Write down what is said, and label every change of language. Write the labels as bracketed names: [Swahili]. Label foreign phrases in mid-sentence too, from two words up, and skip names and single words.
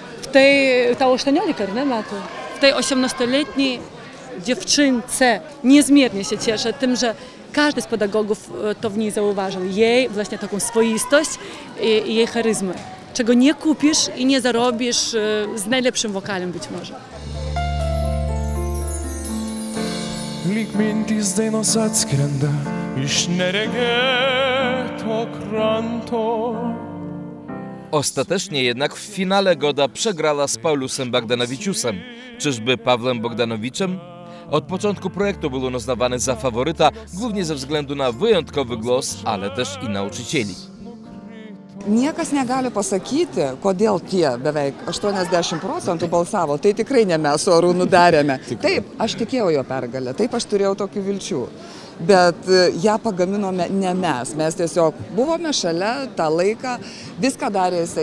[Polish] w tej 18-letniej dziewczynce niezmiernie się cieszę tym, że każdy z pedagogów to w niej zauważył, jej właśnie taką swoistość i jej charyzmę, czego nie kupisz i nie zarobisz z najlepszym wokalem być może. [Lithuanian] Lyg mintys dainos atskrenda iš neregėto kranto. [Polish] Ostatecznie jednak w finale Goda przegrała z Paulusem Bogdanowiciusem. Czyżby Pawłem Bogdanowiczem? Od początku projektu był on uznawany za faworyta, głównie ze względu na wyjątkowy głos, ale też i nauczycieli. [Lithuanian] Niekas negali pasakyti, kodėl tie beveik 80% balsavo. Tai tikrai ne mes su Arūnu darėme. Taip, aš tikėjau jo pergalę, taip aš turėjau tokių vilčių. Bet ją pagaminome ne mes. Mes tiesiog buvome šalia tą laiką, viską darė jisai.